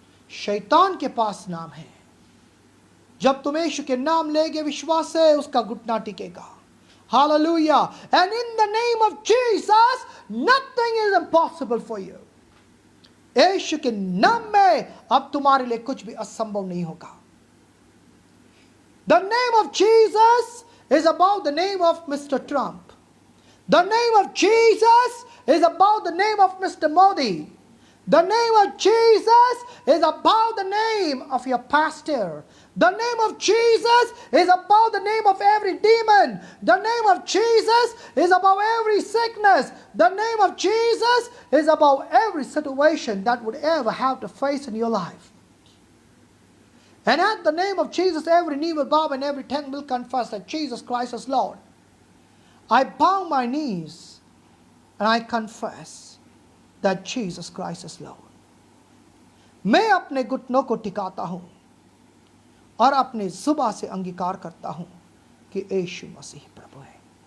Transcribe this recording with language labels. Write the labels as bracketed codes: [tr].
[hi] शैतान के पास नाम है, जब तुम यीशु के नाम लेगे विश्वास से उसका घुटना टिकेगा। Hallelujah. [en] And in the name of Jesus nothing is impossible for you. [hi] यीशु के नाम में अब तुम्हारे लिए कुछ भी असंभव नहीं होगा। [en] The name of Jesus is above the name of Mr. Trump. The name of Jesus is above the name of Mr. Modi. The name of Jesus is above the name of your pastor. The name of Jesus is above the name of every demon. The name of Jesus is above every sickness. The name of Jesus is above every situation that would ever have to face in your life. And at the name of Jesus, every knee will bow and every tongue will confess that Jesus Christ is Lord. I bow my knees and I confess that Jesus Christ is Lord. [hi] मैं अपने घुटनों को टिकाता हूं और अपने जुबान से अंगीकार करता हूं कि यीशु मसीह प्रभु है।